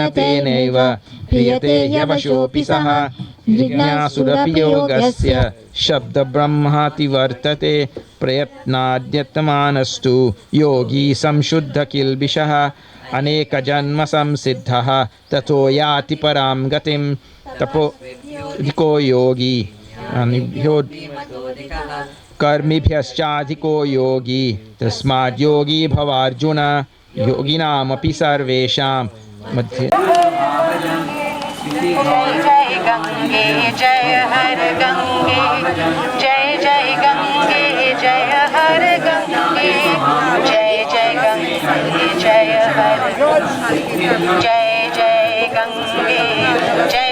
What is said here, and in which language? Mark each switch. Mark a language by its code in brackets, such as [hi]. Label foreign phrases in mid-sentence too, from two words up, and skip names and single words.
[sa] तेनैव क्रियते ह्यवशोऽपि सः जिज्ञासुरपि योगस्य शब्दब्रह्माति वर्तते प्रयत्नाद्यतमानस्तु योगी संशुद्धकिल्बिषः अनेकजन्म संसिद्धः ततो याति परां गतिं तपोधिको योगी कर्मिभ्यश्चाधिको योगी तस्माद् योगी भवार्जुन योगिनामपि सर्वेषां मध्ये। [hi] जय जय गंगे जय हर गंगे जय जय गंगे जय हर गंगे जय जय गंगे जय हर जय जय गंगे जय